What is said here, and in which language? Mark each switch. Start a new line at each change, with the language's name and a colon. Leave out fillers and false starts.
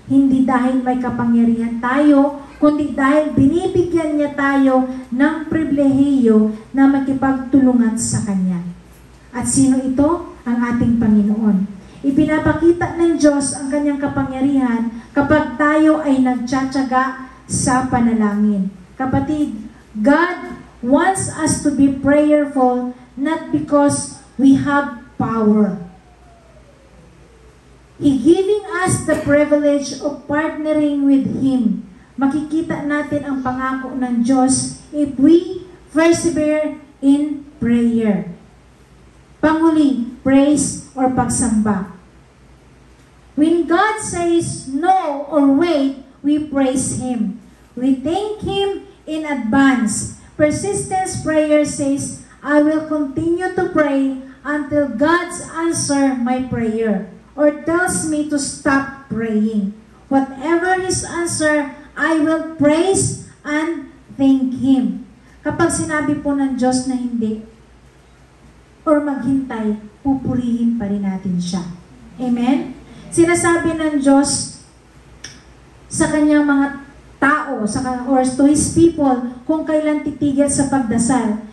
Filipino: Hindi dahil may kapangyarihan tayo, kundi dahil binibigyan niya tayo ng pribilehiyo na makipagtulungan sa Kanya. At sino ito? Ang ating Panginoon. Ipinapakita ng Diyos ang Kanyang kapangyarihan kapag tayo ay nagtsatsaga sa panalangin.
English: Kapatid, God wants us to be prayerful not because we have power. He giving us the privilege of partnering with Him.
Filipino: Makikita natin ang pangako ng Diyos
English: if we persevere in prayer. Panghuli, praise or pagsamba. When God says no or wait, we praise Him. We thank Him in advance. Persistence prayer says, I will continue to pray until God's answer my prayer, or tells me to stop praying. Whatever His answer, I will praise and thank Him.
Filipino: Kapag sinabi po ng Diyos na hindi, or maghintay, pupurihin pa rin natin siya. Amen? Sinasabi ng Diyos sa kanyang mga tao,
English: or to His people,
Filipino: kung kailan titigil sa pagdasal.